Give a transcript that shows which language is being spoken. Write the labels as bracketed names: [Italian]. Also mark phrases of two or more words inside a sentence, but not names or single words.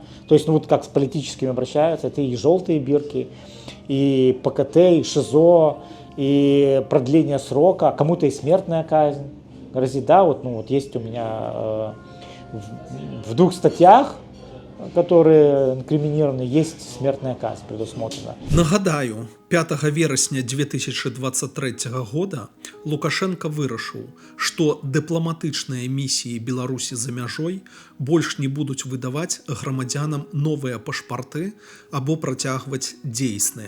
[Russian] То есть, ну вот как с политическими обращаются, это и желтые бирки, и ПКТ, и ШИЗО, и продление срока, кому-то и смертная казнь грозит. Да, вот, ну, вот есть у меня в 2 статьях, которые инкриминированы, есть смертная казнь предусмотрена. [Belarusian] Нагадаю, 5 верасня 2023 года Лукашенко вырашыў, што дыпламатычныя місіі Беларусі за мяжой больш не будуць выдаваць грамадзянам новыя пашпарты або працягваць дзейсныя.